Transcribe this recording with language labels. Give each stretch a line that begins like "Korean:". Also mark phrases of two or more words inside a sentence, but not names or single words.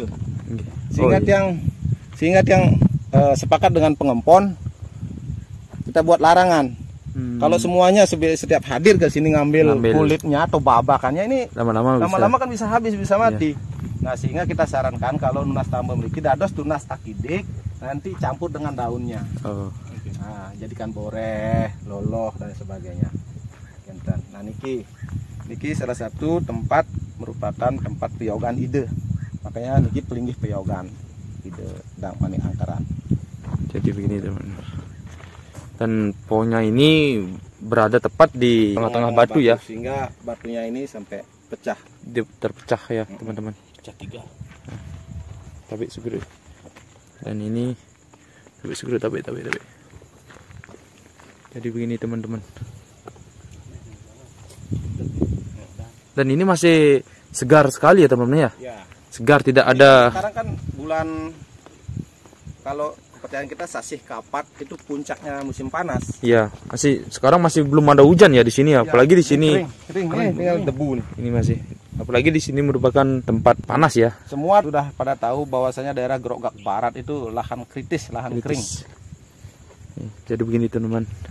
Indonesian: Sehingga yang sepakat dengan pengempon, kita buat larangan. Kalau semuanya setiap hadir ke sini ngambil kulitnya atau babakannya, ini lama-lama kan bisa habis, bisa mati. Nah, sehingga kita sarankan kalau
Balinese: nunas tambe
Indonesian: memiliki
Balinese: dados tunas akidik,
Indonesian: nanti campur dengan daunnya. Nah, jadikan boreh, loloh dan sebagainya. Nah, niki salah satu tempat merupakan tempat peyogan ide. Makanya niki pelinggih peyogan ide Dang Manik Angkeran. Jadi begini teman-teman. Dan pohonnya ini berada tepat di tengah-tengah batu ya, sehingga batunya ini sampai pecah. Terpecah ya teman-teman. Pecah 3.
Balinese: Tabik sugri.
Indonesian: Dan ini
Balinese: tabik sugri, tabik.
Indonesian: Jadi begini teman-teman. Dan ini masih segar sekali ya teman-teman ya. Ya. Segar, tidak ada. Sekarang kan bulan, kalau kepercayaan kita
Balinese: sasih kapat
Indonesian: itu puncaknya musim panas. Iya, sekarang masih belum ada hujan ya di sini ya. Apalagi di sini Kering. Tinggal debu nih. ini masih. Apalagi di sini merupakan tempat panas ya. Semua sudah pada tahu bahwasanya daerah Grogak Barat itu lahan kritis, lahan kering. Jadi begini teman-teman.